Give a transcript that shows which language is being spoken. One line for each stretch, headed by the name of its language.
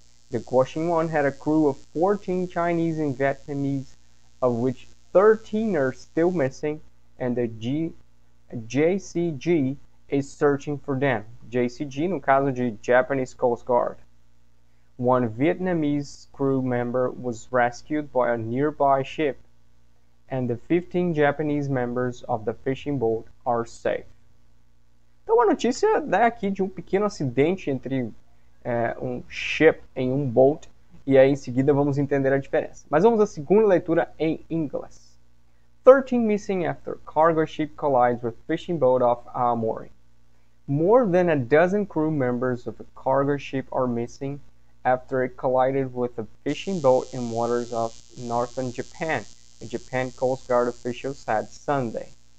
English: The Guoxing 1 had a crew of 14 Chinese and Vietnamese, of which 13 are still missing, and the JCG is searching for them. JCG,
Portuguese: no caso de
English: Japanese Coast Guard. One Vietnamese crew member was rescued by a nearby ship, and the 15 Japanese members of the fishing boat are safe.
Portuguese: Então, a notícia é aqui de um pequeno acidente entre um ship em um boat, e aí em seguida vamos entender a diferença. Mas vamos à segunda leitura em inglês.
English: 13 missing after cargo ship collides with fishing boat off Aomori. More than a dozen crew members of a cargo ship are missing after it collided with a fishing boat in waters of northern Japan, a Japan Coast Guard official said Sunday.